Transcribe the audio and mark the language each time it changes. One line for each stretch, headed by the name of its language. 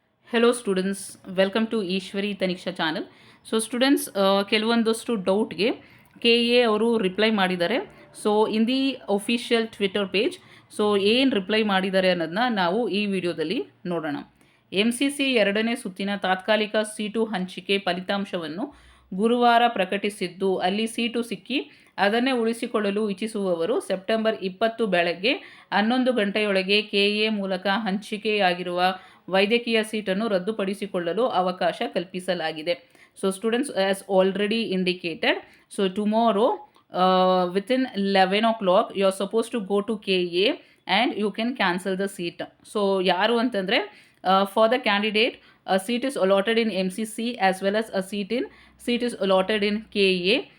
English: Hello students, welcome to Ishwari Taniksha channel.
Kannada: So students, ಕೆಲವೊಂದಷ್ಟು ಡೌಟ್ಗೆ K A ಅವರು reply ಮಾಡಿದ್ದಾರೆ.
English: so in the official Twitter page so
Kannada: ಏನು reply ಮಾಡಿದ್ದಾರೆ ಅನ್ನೋದನ್ನ ನಾವು ಈ ವಿಡಿಯೋದಲ್ಲಿ ನೋಡೋಣ. MCC 2ನೇ ಸುತ್ತಿನ ತಾತ್ಕಾಲಿಕ ಸೀಟು ಹಂಚಿಕೆ ಫಲಿತಾಂಶವನ್ನು ಗುರುವಾರ ಪ್ರಕಟಿಸಿದ್ದು, ಅಲ್ಲಿ ಸೀಟು ಸಿಕ್ಕಿ ಅದನ್ನೇ ಉಳಿಸಿಕೊಳ್ಳಲು ಇಚ್ಛಿಸುವವರು ಸೆಪ್ಟೆಂಬರ್ 20 ಬೆಳಗ್ಗೆ 11 ಗಂಟೆಯೊಳಗೆ KA ಮೂಲಕ ಹಂಚಿಕೆಯಾಗಿರುವ ವೈದ್ಯಕೀಯ ಸೀಟನ್ನು ರದ್ದುಪಡಿಸಿಕೊಳ್ಳಲು ಅವಕಾಶ ಕಲ್ಪಿಸಲಾಗಿದೆ.
English: So students, as already indicated, so tomorrow within 11 o'clock you are supposed to go to KA and you can cancel the seat. So
Kannada: ಯಾರು ಅಂತಂದರೆ,
English: for the candidate a seat is allotted in MCC as well as a seat is allotted in KA.